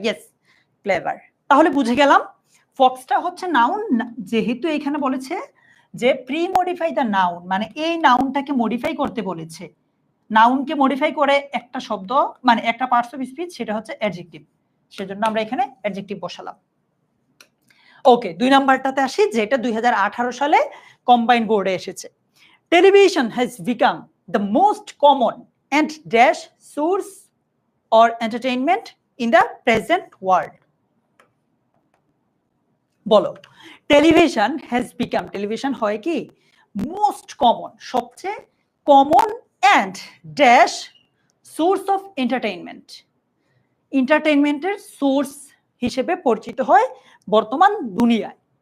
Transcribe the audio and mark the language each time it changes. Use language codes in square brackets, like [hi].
[bn] Yes clever. তাহলে বুঝে গেলাম ফক্সটা হচ্ছে নাউন, যেহেতু এখানে বলেছে যে প্রি মডিফাই দ্য নাউন, মানে এই নাউনটাকে মডিফাই করতে বলেছে। নাউনকে মডিফাই করে একটা শব্দ মানে একটা পার্টস অফ স্পিচ, সেটা হচ্ছে অ্যাডজেক্টিভ, সেজন্য আমরা এখানে অ্যাডজেক্টিভ বসালাম। ওকে, 2 নাম্বারটাতে আসি, যেটা 2018 সালে কম্বাইন বোর্ডে এসেছে। [en] Television has become the most common and dash source or entertainment in the present world. [bn] বলো [en] television has become, [bn] টেলিভিশন হয় কি মোস্ট কমন, সবচেয়ে common, [en] and dash source of entertainment, [bn] এন্টারটেইনমেন্টের source হিসেবে পরিচিত হয় বর্তমান দুনিয়ায়।